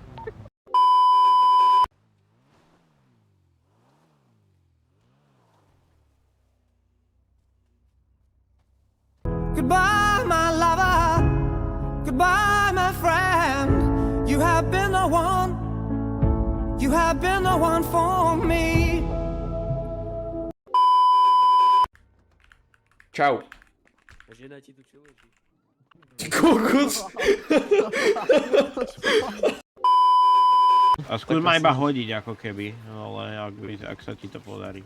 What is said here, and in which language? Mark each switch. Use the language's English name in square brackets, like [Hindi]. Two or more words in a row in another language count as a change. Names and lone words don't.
[English] Goodbye, my lover. Goodbye, my friend. You have been the one. You have been the one for me. [Slovak] Čau. [Czech] Žena ti tu přiloží. [Slovak] Kokos. A skús ma iba hodiť ako keby, ale ak sa ti to podarí.